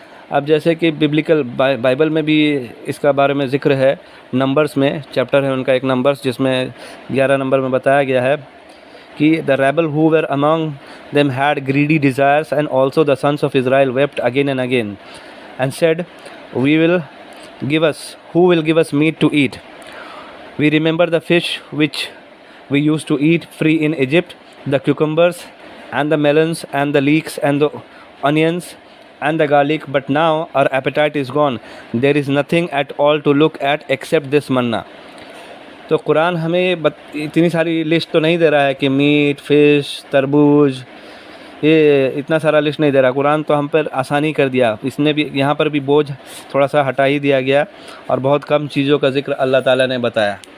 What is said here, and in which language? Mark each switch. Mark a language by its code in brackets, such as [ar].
[ur] اب جیسے کہ ببلیکل بائبل میں بھی اس کا بارے میں ذکر ہے، نمبرز میں چیپٹر ہے ان کا ایک نمبرز جس میں 11 نمبر میں بتایا گیا ہے کہ [en] the rebel who were among them had greedy desires and also the sons of Israel wept again and again and said, who will give us meat to eat? We remember the fish which we used to eat free in Egypt, the cucumbers and the melons and the leeks and the onions and the garlic, but now our appetite is gone. There is nothing at all to look at except this manna. [ur] تو قرآن ہمیں اتنی ساری list تو نہیں دے رہا ہے کہ meat, fish, تربوز، یہ اتنا سارا لسٹ نہیں دے رہا. قرآن تو ہم پر آسانی کر دیا، اس نے بھی یہاں پر بھی بوجھ تھوڑا سا ہٹا ہی دیا گیا اور بہت کم چیزوں کا ذکر اللہ تعالیٰ نے بتایا.